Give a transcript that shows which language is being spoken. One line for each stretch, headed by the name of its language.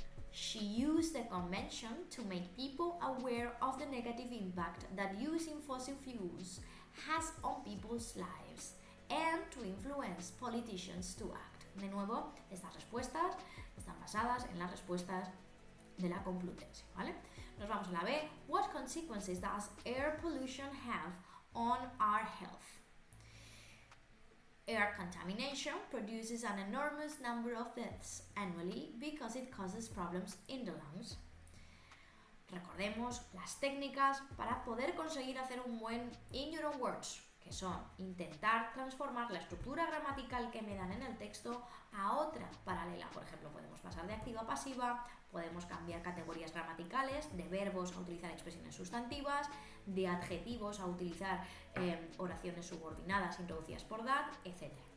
English: She used the convention to make people aware of the negative impact that using fossil fuels has on people's lives and to influence politicians to act.
Spanish: De nuevo, estas respuestas están basadas en las respuestas de la Complutense, ¿vale? Nos vamos a la B.
English: What consequences does air pollution have on our health? Air contamination produces an enormous number of deaths annually because it causes problems in the lungs.
Spanish: Recordemos las técnicas para poder conseguir hacer un buen in your own words, que son intentar transformar la estructura gramatical que me dan en el texto a otra paralela. Por ejemplo, podemos pasar de activa a pasiva, podemos cambiar categorías gramaticales, de verbos a utilizar expresiones sustantivas, de adjetivos a utilizar oraciones subordinadas introducidas por that, etc.